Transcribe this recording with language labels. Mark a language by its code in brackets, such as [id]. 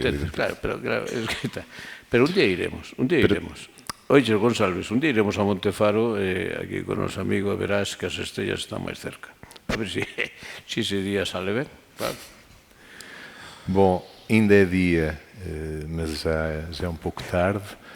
[es] Claro, pero un día iremos. [gl] Oye, González, [es] un día iremos a Montefaro aquí [gl] con os amigos e verás que as estrellas están máis cerca. A ver se ese día sale ben. Claro. [pt] Bom, ainda é dia, mas já é um pouco tarde.